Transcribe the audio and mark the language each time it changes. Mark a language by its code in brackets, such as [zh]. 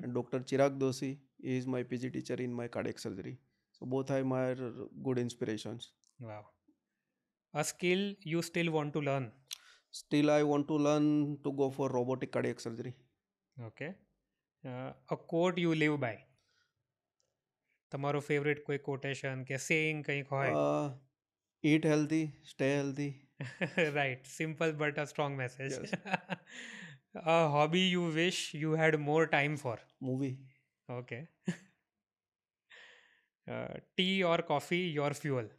[en] and Dr. Chirag Doshi is my PG teacher in my cardiac surgery. So both are my good inspirations. Wow. A skill you still want to learn. Still, I want to learn to go for robotic cardiac surgery. Okay. A quote you live by. [gu] તમારો favourite કોઈ quotation કે saying કંઈક હોય. [en] Uh, Eat healthy, stay healthy. Right, simple but a strong message. Yes. A hobby you wish you had more time for. Movie. Okay. Tea or coffee, your fuel.